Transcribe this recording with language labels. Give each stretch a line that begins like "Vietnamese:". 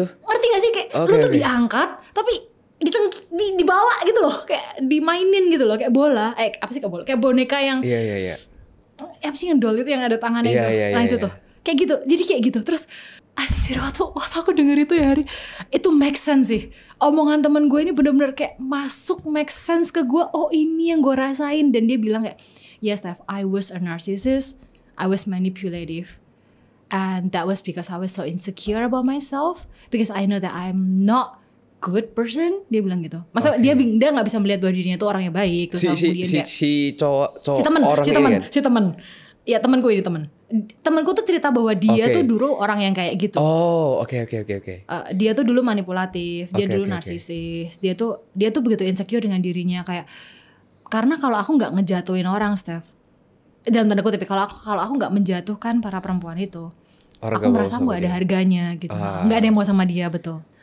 Indonesian: Ngerti gak sih kayak lu tuh diangkat tapi dibawa gitu loh, kayak dimainin gitu loh, kayak bola. Apa sih kayak bola? Kayak boneka yang Iya. Apa sih yang doll itu yang ada tangannya itu? Nah itu tuh. Kayak gitu. Jadi kayak gitu. Terus anjir, waktu aku denger itu ya Hari, itu make sense sih. Omongan temen gue ini bener-bener kayak masuk, make sense ke gue. Oh ini yang gue rasain. Dan dia bilang kayak,
English: yes Steph, I was a narcissist, I was manipulative, and that was because I was so insecure about myself, because I know that I'm not good person.
Indonesian: Dia bilang gitu. Masa dia nggak bisa melihat bahwa dirinya tuh orangnya baik. Terus si cowok si temen. Ya temanku ini temanku tuh cerita bahwa dia tuh dulu orang yang kayak gitu. Oh, oke. Dia tuh dulu manipulatif, dia dulu narsisis. Dia tuh begitu insecure dengan dirinya, kayak karena kalau aku nggak ngejatuhin orang, Steph, dalam tanda kutip, kalau aku nggak menjatuhkan para perempuan itu, aku merasa nggak ada harganya gitu, nggak ada yang mau sama dia, betul.